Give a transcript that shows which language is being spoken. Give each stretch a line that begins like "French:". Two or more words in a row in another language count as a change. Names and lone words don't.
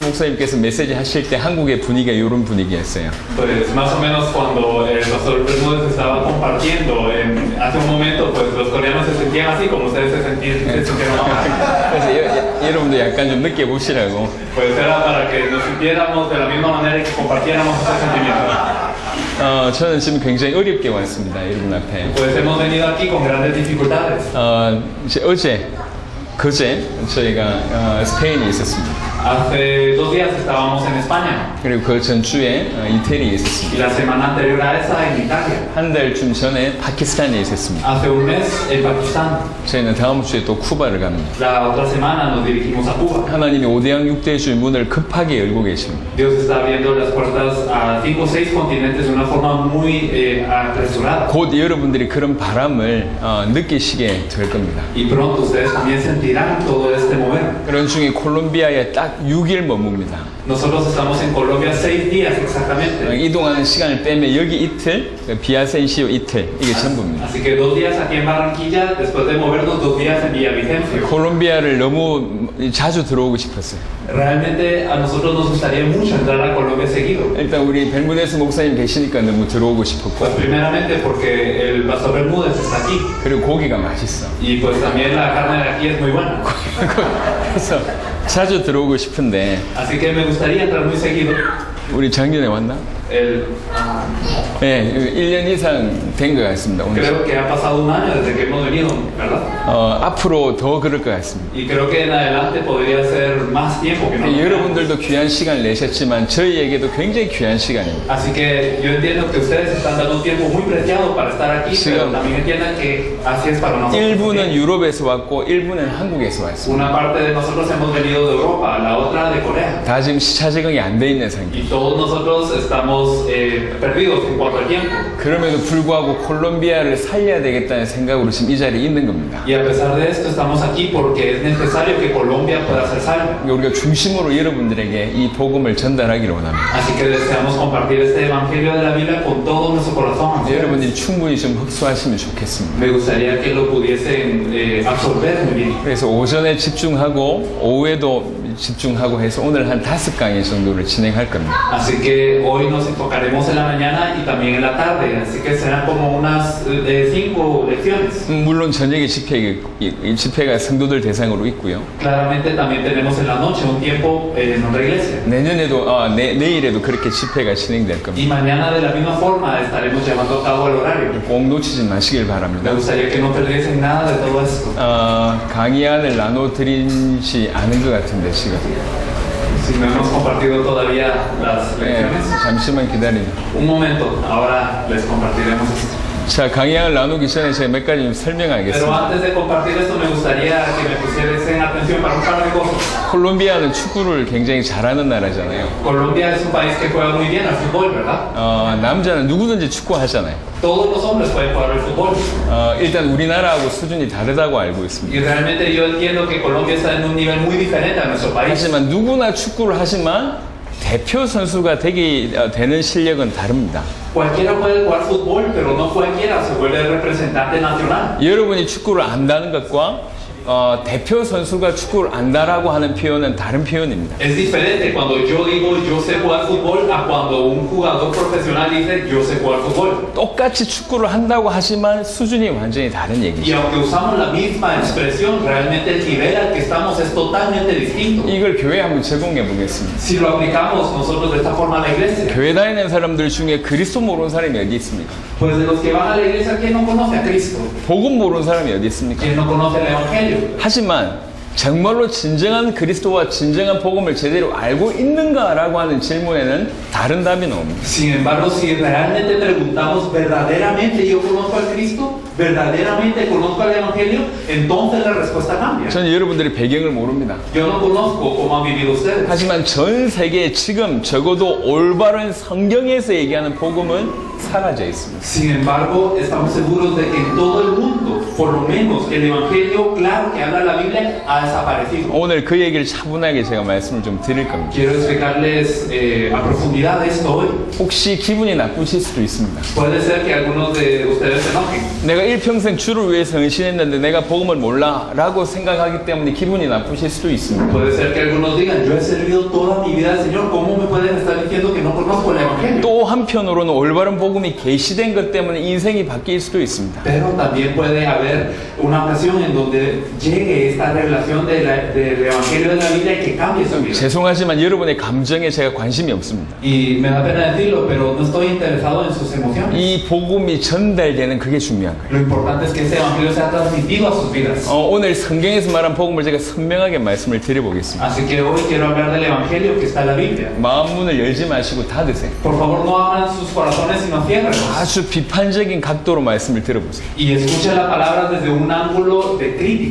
Korean: 목사님께서 메시지 하실 때 한국의 분위기가 이런 분위기였어요.
Spanish: Pues más o menos cuando el pastor Bermúdez estaba compartiendo hace un momento, pues los coreanos se sentían así como ustedes se sintieron ahora.
Korean: 그래서 여러분도 약간 좀 느껴보시라고.
Spanish: Pues era para que nos sintiéramos de la misma manera y que compartiéramos ese sentimiento.
Korean: 저는 지금 굉장히 어렵게 왔습니다. 여러분 앞에.
Spanish: Pues hemos venido aquí con grandes dificultades.
Korean: 그제 저희가 스페인에 있었습니다.
Spanish: Hace 2 días estábamos en España
Korean: 그리고 그 전주에 이태리에 있었습니다.
Spanish: y la semana anterior a esa en Italia.
Korean: 한 달쯤 전에 파키스탄에 있었습니다.
Spanish: Hace un mes en Pakistán.
Korean: 저희는 다음 주에 또 쿠바를 갑니다.
Spanish: La otra semana nos dirigimos a Cuba.
Korean: 하나님이 5대양 6대주의 문을 급하게 열고 계십니다.
Spanish: Dios está abriendo las puertas a 5 o 6 continentes de una forma muy apresurada.
Korean: 곧 여러분들이 그런 바람을 느끼시게 될 겁니다.
Spanish: Y pronto ustedes también sentirán todo este mover.
Korean: 그런 중에 콜롬비아에 딱 6일 머뭅니다.
Spanish: Nosotros estamos en Colombia 6 días exactamente.
Korean: 이동하는 시간을 빼면 여기 이틀, 비아센시오 이틀, 이게 전부입니다.
Spanish: Así que 2 días aquí en Barranquilla, después de movernos 2 días en Villavicencio.
Korean: 콜롬비아를 너무 자주 들어오고 싶었어요.
Spanish: Realmente a nosotros nos gustaría mucho entrar a Colombia seguido.
Korean: 일단 우리 벨무데스 목사님 계시니까 너무 들어오고 싶었고,
Spanish: Pues primeramente porque el pastor Bermúdez está aquí.
Korean: 그리고 고기가 맛있어.
Spanish: Y pues también la carne de aquí es muy buena.
Korean: 그래서 자주 들어오고 싶은데
Spanish: Así que me gustaría entrar muy seguido.
Korean: 우리 작년에 왔나? 네, 1년 이상 된 것 같습니다. 오늘.
Spanish: Creo que ha pasado 1 año desde que hemos venido, ¿verdad?
Korean: 앞으로 더 그럴 것 같습니다.
Spanish: Y creo que en adelante podría ser más tiempo que no.
Korean: 여러분들도 귀한 시간을 내셨지만 저희에게도 굉장히 귀한 시간입니다.
Spanish: Así que yo entiendo que ustedes están dando un tiempo muy preciado para estar aquí, pero también entiendan que así es para nosotros.
Korean: 일부는 유럽에서 왔고 일부는 한국에서 왔습니다.
Spanish: Una parte de nosotros hemos venido de Europa, la otra de Corea.
Korean: 다 지금 시차 적응이 안 돼 있는 상태.
Spanish: Y todos nosotros estamos perdidos en cuanto al tiempo.
Korean: 그럼에도 불구하고 콜롬비아를 살려야 되겠다는 생각으로 지금 이 자리에 있는 겁니다.
Spanish: Y a pesar de esto estamos aquí porque es necesario que Colombia pueda ser salva.
Korean: 우리가 중심으로 여러분들에게 이 복음을 전달하기를 원합니다.
Spanish: Así que deseamos compartir este evangelio de la Biblia con todo nuestro corazón.
Korean: 여러분들이 충분히 좀 흡수하시면 좋겠습니다.
Spanish: Me gustaría que lo pudiesen absorber muy bien.
Korean: 그래서 오전에 집중하고 오후에도 집중하고 해서 오늘 한 5강의 정도를 진행할 겁니다.
Spanish: Así que hoy nos enfocaremos en la mañana y también en la tarde. Así que serán como unas 5 lecciones.
Korean: 물론 저녁에 집회가 성도들 대상으로 있고요.
Spanish: Claramente también tenemos en la noche un tiempo en nuestra iglesia.
Korean: 내년에도 내일에도 그렇게 집회가 진행될 겁니다.
Spanish: Y mañana de la misma forma estaremos llevando a cabo el horario.
Korean: 꼭 놓치지 마시길
Spanish: Me
Korean: 바랍니다.
Spanish: gustaría que no perdiesen nada de todo esto.
Korean: 강의안을 나눠드리지 않은 것 같은데 지금.
Spanish: Si no hemos compartido todavía las
Korean: 네,
Spanish: lecciones.
Korean: 잠시만 기다리세요.
Spanish: Un momento, ahora les compartiremos esto.
Korean: 자, 강의안을 나누기 전에 제가 몇 가지 좀
Spanish: Pero
Korean: 설명하겠습니다.
Spanish: antes de compartir esto me gustaría que me pusiesen atención para un par de cosas.
Korean: 콜롬비아는 축구를 굉장히 잘하는 나라잖아요.
Spanish: Colombia es un país que juega muy bien al fútbol, ¿verdad?
Korean: 남자는 누구든지 축구 하잖아요.
Spanish: Todos los hombres pueden jugar al fútbol.
Korean: 일단 우리나라하고 수준이 다르다고 알고 있습니다.
Spanish: Y realmente yo entiendo que Colombia está en un nivel muy diferente a nuestro país.
Korean: 하지만 누구나 축구를 하지만 대표 선수가 되는 실력은 다릅니다.
Spanish: Cualquiera puede jugar fútbol, pero no cualquiera se vuelve representante nacional.
Korean: 여러분이 축구를 안다는 것과 대표 선수가 축구를 안다라고 하는 표현은 다른 표현입니다.
Spanish: Es diferente cuando yo digo yo sé jugar fútbol a cuando un jugador profesional dice yo sé jugar fútbol.
Korean: 똑같이 축구를 한다고 하지만 수준이 완전히 다른
Spanish: Y
Korean: 얘기죠.
Spanish: aunque usamos la misma expresión, realmente el nivel al que estamos es totalmente distinto.
Korean: 이걸 교회에 한번 적용해 보겠습니다.
Spanish: Si lo aplicamos nosotros de esta forma a la iglesia,
Korean: 교회 다니는 사람들 중에 그리스도 모르는 사람이 어디 있습니까?
Spanish: pues de los que van a la iglesia, ¿quién no conoce a Cristo?
Korean: 복음 모르는 사람이 어디 있습니까?
Spanish: ¿Quién no conoce el Evangelio?
Korean: 하지만 정말로 진정한 그리스도와 진정한 복음을 제대로 알고 있는가라고 하는 질문에는 다른 답이 나옵니다.
Spanish: Sin embargo, si realmente preguntamos verdaderamente yo conozco al Cristo, verdaderamente conozco al Evangelio, entonces la respuesta cambia.
Korean: 저는 여러분들의 배경을 모릅니다.
Spanish: Yo no conozco cómo han vivido ustedes.
Korean: 하지만 전 세계에 지금 적어도 올바른 성경에서 얘기하는 복음은 사라져 있습니다.
Spanish: Sin embargo, estamos seguros de que en todo el mundo por lo menos el evangelio claro que habla la Biblia ha desaparecido.
Korean: 오늘 그 얘기를 차분하게 제가 말씀을 좀 드릴 겁니다.
Spanish: Quiero explicarles a profundidad esto hoy.
Korean: 혹시 기분이 나쁘실 수도 있습니다.
Spanish: Puede ser que algunos de ustedes se enojen.
Korean: 내가 일평생 주를 위해서 헌신했는데 내가 복음을 몰라 라고 생각하기 때문에 기분이 나쁘실 수도 있습니다.
Spanish: Puede ser que algunos digan, yo he servido toda mi vida al Señor, ¿cómo me pueden estar diciendo que no conozco el evangelio?
Korean: 또 한편으로는 올바른 복음이 계시된 것 때문에 인생이 바뀔 수도 있습니다.
Spanish: Pero también puede haber una ocasión en donde llegue esta revelación del evangelio de la Biblia y que cambie su vida.
Korean: 죄송하지만 여러분의 감정에 제가 관심이 없습니다.
Spanish: Y me da pena decirlo, pero no estoy interesado en sus emociones.
Korean: 이 복음이 전달되는 그게 중요한 거예요.
Spanish: Lo importante es que ese evangelio sea transmitido a sus vidas.
Korean: 오늘 성경에서 말한 복음을 제가 선명하게 말씀을 드려보겠습니다.
Spanish: Así que hoy quiero hablar del evangelio que está en la Biblia.
Korean: 마음 문을 열지 마시고 닫으세요.
Spanish: Por favor, no abran sus corazones sino ciérrenlos.
Korean: 아주 비판적인 각도로 말씀을 들어보세요.
Spanish: Y escuchen la palabra desde un ángulo de crítica.